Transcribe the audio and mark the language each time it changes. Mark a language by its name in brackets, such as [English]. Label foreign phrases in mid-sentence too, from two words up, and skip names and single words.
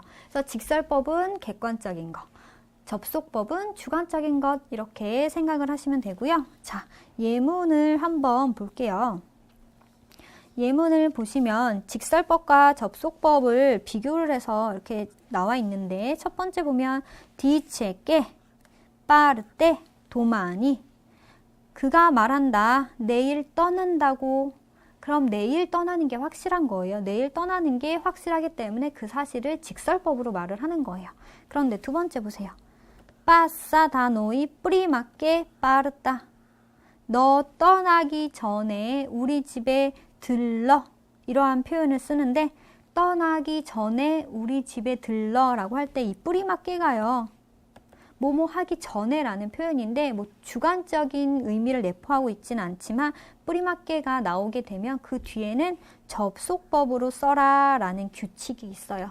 [Korean] 그래서 직설법은 객관적인 것, 접속법은 주관적인 것 이렇게 생각을 하시면 되고요. 자, 예문을 한번 볼게요. 예문을 보시면 직설법과 접속법을 비교를 해서 이렇게 나와 있는데 첫 번째 보면 [Italian] dice che parte domani, [Korean] 그가 말한다. 내일 떠난다고. 그럼 내일 떠나는 게 확실한 거예요. 내일 떠나는 게 확실하기 때문에 그 사실을 직설법으로 말을 하는 거예요. 그런데 두 번째 보세요. [Italian] passa da noi prima che parta. [Korean] 너 떠나기 전에 우리 집에 들러. 이러한 표현을 쓰는데 떠나기 전에 우리 집에 들러라고 할 때 이 뿌리맞게가요. 뭐뭐 하기 전에라는 표현인데 뭐 주관적인 의미를 내포하고 있지는 않지만 뿌리맞게가 나오게 되면 그 뒤에는 접속법으로 써라라는 규칙이 있어요.